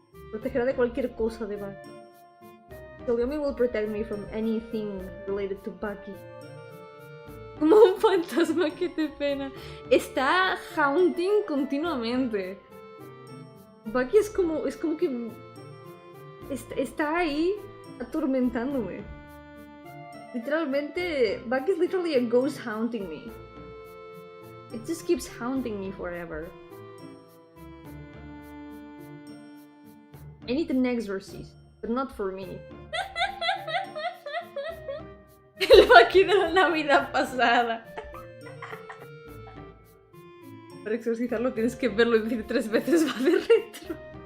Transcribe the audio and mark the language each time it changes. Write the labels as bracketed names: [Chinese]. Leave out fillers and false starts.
[Spanish] Protegerá de cualquier cosa de Bucky. [English] Pixel Yomi will protect me from anything related to Bucky. [Spanish] Como un fantasma, que te pena. Está haunting continuamente. Bucky es como que está ahí atormentándome. [English] Literalmente, Bucky is literally a ghost haunting me. It just keeps haunting me forever. I need an exorcist, but not for me. [Spanish] El Bucky de la Navidad pasada. Para exorcizarlo tienes que verlo y decir 3 veces va de retro.